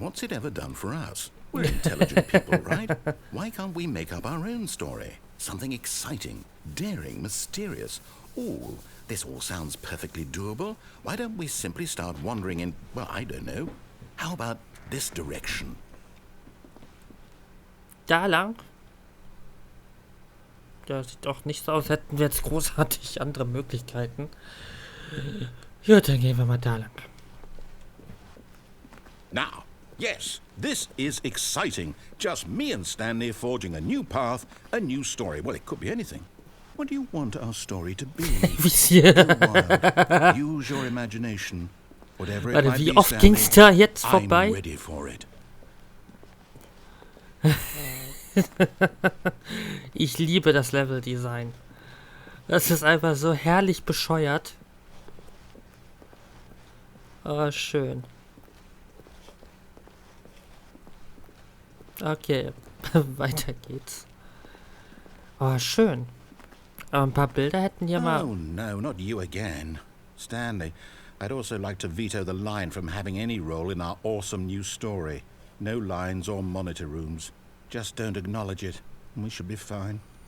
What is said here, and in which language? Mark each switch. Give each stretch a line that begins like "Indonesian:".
English: What's it ever done for us? We're intelligent people, right? Why can't we make up our own story? Something exciting, daring, mysterious. Ooh, this all sounds perfectly doable. Why don't we simply start wandering in, well, I don't know. How about this direction?
German: Da lang. Das sieht doch nicht so aus, hätten wir jetzt großartig andere Möglichkeiten. Ja, dann gehen wir mal da lang.
English: Now, yes, this is exciting. Just me and Stanley forging a new path, a new story. Well, it could be anything. What do you want our story to be? Wild. Use your imagination. Whatever it might
German: wie
English: be,
German: oft
English: Stanley,
German: ging's da jetzt vorbei?
English: I'm ready for it.
German: Ich liebe das Leveldesign. Das ist einfach so herrlich bescheuert. Oh, schön. Okay, weiter geht's. Oh, schön. Aber ein paar Bilder hätten hier mal...
English: Oh, no, not you again. Stanley, I'd also like to veto the line from having any role in our awesome new story. No lines or monitor rooms. Just don't acknowledge it, and we should be fine.